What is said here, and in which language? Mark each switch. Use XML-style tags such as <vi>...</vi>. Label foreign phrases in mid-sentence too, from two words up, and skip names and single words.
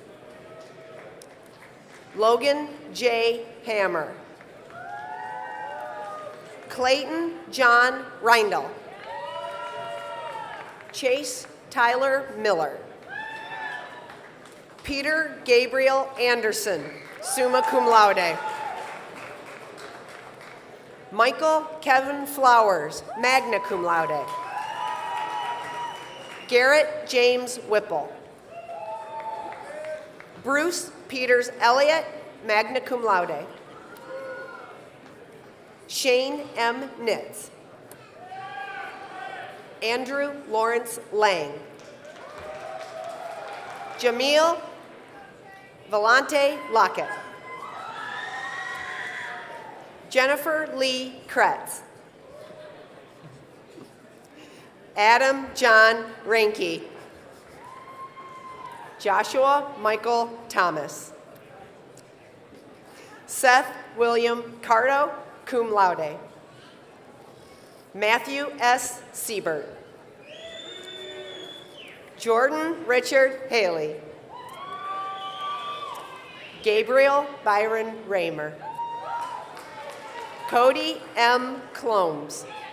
<en>Logan J. Hammer. Clayton John Reindl. Chase Tyler Miller. Peter Gabriel Anderson,</en> <la>summa cum laude.</la> <en>Michael Kevin Flowers,</en> <la>magna cum laude.</la> <en>Garrett James Whipple. Bruce Peters Elliott,</en> <la>magna cum laude.</la> <en>Shane M. Nitz. Andrew Lawrence Lang. Jamil Vellante Lockett. Jennifer Lee Kretz. Adam John Reinke. Joshua Michael Thomas. Seth William Cardo,</en> <la>cum laude.</la> <en>Matthew S. Siebert. Jordan Richard Haley. Gabriel Byron Raymer. Cody M. Clombs.</en>